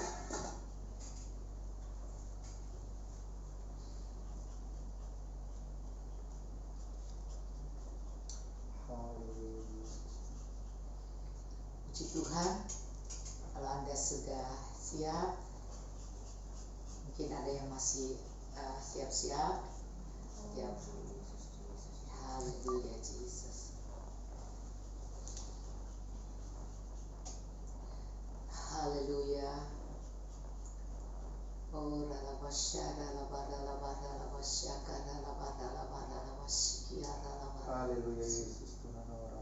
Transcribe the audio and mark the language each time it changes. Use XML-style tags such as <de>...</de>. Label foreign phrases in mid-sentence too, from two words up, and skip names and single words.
<id>Puji Tuhan. Kalau Anda sudah siap, mungkin ada yang masih siap-siap. Ya. Haleluya Jesus. Haleluya. Oh ralabasya ralabasya Haleluya Yesus Tuhan orang.</id>